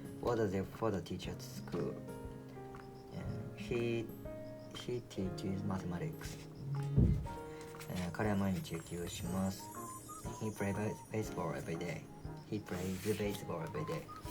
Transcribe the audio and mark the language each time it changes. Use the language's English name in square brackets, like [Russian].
[English] What does your father teach at school? He teaches mathematics. [Japanese] 彼は毎日野球をします。 [English] He plays baseball every day. He plays baseball every day.